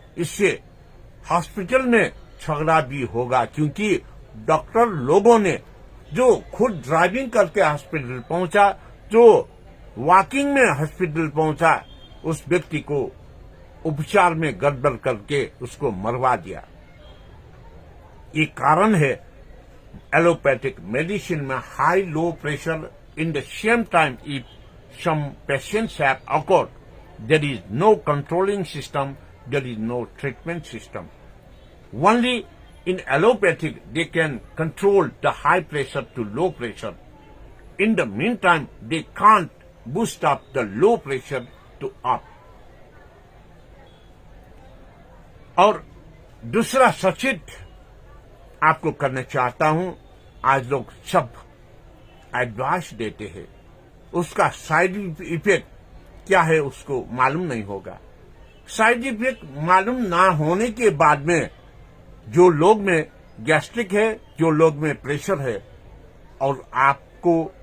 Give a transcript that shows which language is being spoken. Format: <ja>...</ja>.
<hi>इससे हॉस्पिटल में झगड़ा भी होगा, क्योंकि डॉक्टर लोगों ने जो खुद ड्राइविंग करके हॉस्पिटल पहुंचा, जो वॉकिंग में हॉस्पिटल पहुंचा, उस व्यक्ति को उपचार में गड़बड़ करके उसको मरवा दिया। ये कारण है एलोपैथिक मेडिसिन में</hi> <en>High low pressure in the same time if some patients have occurred, there is no controlling system, there is no treatment system. Only in allopathic they can control the high pressure to low pressure. In the meantime, they can't boost up the low pressure to up.</en> <hi>और दूसरा सचेत आपको करना चाहता हूं, आज लोग सब एडवाइस देते हैं, उसका साइड इफेक्ट क्या है उसको मालूम नहीं होगा। साइड इफेक्ट मालूम ना होने के बाद में जो लोग में गैस्ट्रिक है, जो लोग में प्रेशर है और आपको</hi>